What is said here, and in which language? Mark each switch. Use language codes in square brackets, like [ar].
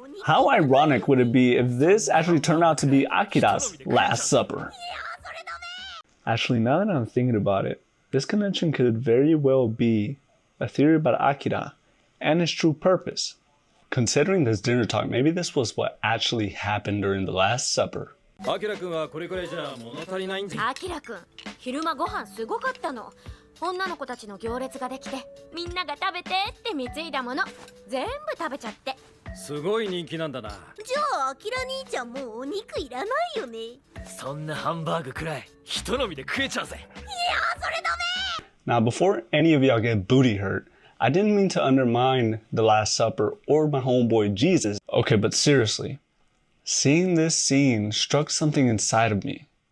[en] How ironic would it be if this actually turned out to be Akira's Last Supper? Actually, now that I'm thinking about it, this connection could very well be a theory about Akira and his true purpose. Considering this dinner talk, maybe this was what actually happened during the Last Supper. [ja] Akira君はこれくらいじゃ物足りないんじゃ。Akira君、昼間ご飯すごかったの。女の子たちの行列ができて、みんなが食べてって貢いだもの、全部食べちゃって。すごい人気なんだな。じゃあ、アキラ兄ちゃんもうお肉いらないよね。そんなハンバーグくらい、人飲みで食えちゃうぜ。いや、それダメ。 [en] Now, before any of y'all get booty hurt, I didn't mean to undermine the Last Supper or my homeboy Jesus. Okay, but seriously. Seeing this scene struck something inside of me.